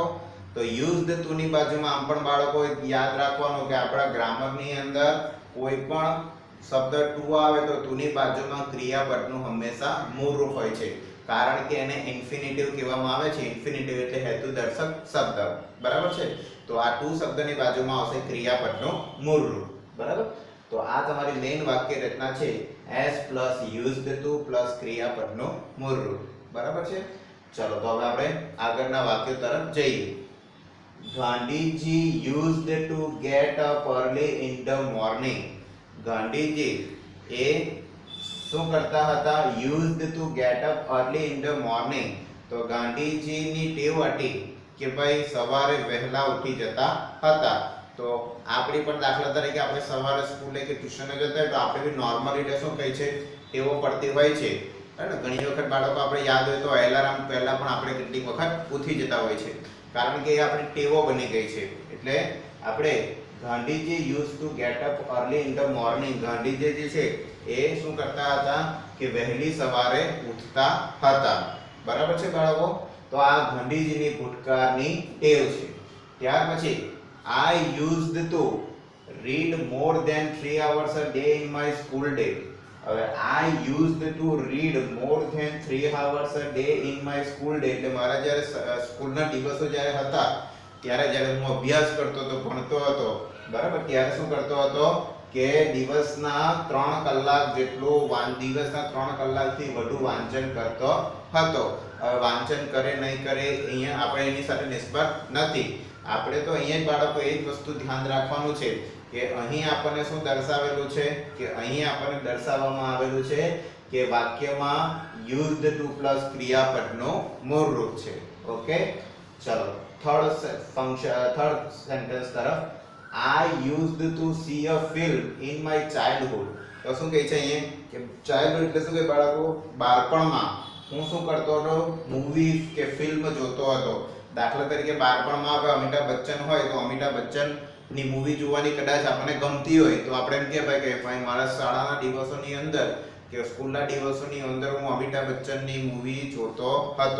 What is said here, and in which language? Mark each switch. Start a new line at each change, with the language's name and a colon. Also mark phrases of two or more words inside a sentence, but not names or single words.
Gujarati: તો
English: used to
Gujarati: ની બાજુમાં આમ પણ બાળકો યાદ રાખવાનું કે આપણા ગ્રામરની અંદર કોઈ પણ શબ્દ ટુ આવે તો ટુ ની બાજુમાં ક્રિયાપદનું હંમેશા મૂળ રૂપ હોય છે, કારણ કે એને ઇન્ફિનિટિવ કહેવામાં આવે છે. ઇન્ફિનિટિવ એટલે હેતુદર્શક શબ્દ. બરાબર છે? તો આ ટુ શબ્દની બાજુમાં આવશે ક્રિયાપદનું મૂળ રૂપ. બરાબર? તો આ તમારી મેઇન વાક્ય રચના છે,
English: s used to
Gujarati: ક્રિયાપદનું મૂળ રૂપ. બરાબર છે? ચલો તો હવે આપણે આગળના વાક્યો તરફ જઈએ.
English: ગાંધીજી used to get up early in the morning.
Gujarati: ગાંધીજી એ શું કરતા હતા?
English: used to get up early in the morning.
Gujarati: તો ગાંધીજીની ટેવ હતી કે ભાઈ સવારે વહેલા ઉઠી જતા હતા. તો આપણી પણ દાખલા તરીકે આપણે સવારે સ્કૂલે કે ટ્યુશને જતા હોય તો આપણે બી નોર્મલી રીતે શું કહે છે, ટેવો પડતી હોય છે. ઘણી વખત બાળકો આપણે યાદ હોય તો એલાર્મ પહેલા પણ આપણે કેટલીક વખત ઉઠી જતા હોય છે, કારણ કે એ આપણી ટેવો બની ગઈ છે. એટલે આપણે ગાંધીજી
English: use to get up early in the morning,
Gujarati: ગાંધીજી જે છે એ શું કરતા હતા કે વહેલી સવારે ઉઠતા હતા. બરાબર છે બાળકો? તો આ ગાંધીજીની ભૂતકાળની ટેવ છે. ત્યાર પછી
English: I used to read more than 3 hours a day in my school day. હવે I used to read more than 3 hours a day in my school day,
Gujarati: એટલે મારા જ્યારે સ્કૂલના દિવસો જ્યારે હતા ત્યારે જ્યારે હું અભ્યાસ કરતો હતો, ભણતો હતો, બરાબર, ત્યારે શું કરતો હતો કે દિવસના 3 કલાક જેટલું દિવસના 3 કલાકથી વધુ વાંચન કરતો હતો. હવે વાંચન કરે નહીં કરે અહીંયા આપણે એની સાથે નિસ્બત નથી. આપણે તો અહીંયા જ બાળકો એ જ વસ્તુ ધ્યાન રાખવાનું છે કે અહીં આપણને શું દર્શાવેલું છે કે અહીં આપણને દર્શાવવામાં આવેલું છે કે વાક્યમાં
English: used to
Gujarati: પ્લસ ક્રિયાપદનું મૂળ રૂપ છે. ઓકે, ચલો
English: third sentence
Gujarati: તરફ.
English: I used to see a film in my childhood.
Gujarati: તો શું કહે છે અહીંયા કે ચાઇલ્ડહુડ એટલે શું કે બાળકો? બાળપણમાં હું શું કરતો હતો? મૂવી કે ફિલ્મ જોતો હતો. દાખલા તરીકે બાળપણમાં આપણે અમિતાભ બચ્ચન હોય તો અમિતાભ બચ્ચન ની મૂવી જોવાની કદાચ આપણને ગમતી હોય તો આપણે એમ કહેવાય કે ભાઈ મારા શાળાના દિવસોની અંદર કે સ્કૂલના દિવસોની અંદર હું અમિતાભ બચ્ચનની મૂવી જોતો હતો.